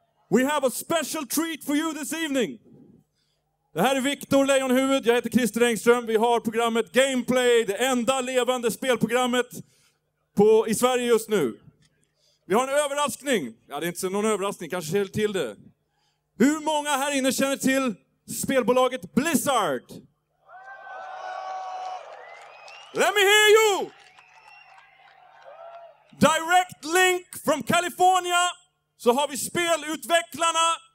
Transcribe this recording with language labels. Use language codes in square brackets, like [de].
[en] We have a special treat for you this evening. [sv] Det här är Viktor Lejonhuvud, jag heter Christer Engström. Vi har programmet Gameplay, det enda levande spelprogrammet i Sverige just nu. Vi har en överraskning. Ja, det är inte någon överraskning, kanske känner till det. Hur många här inne känner till spelbolaget Blizzard? [en] Let me hear you! Direct link from California. [sv] Så har vi spelutvecklarna.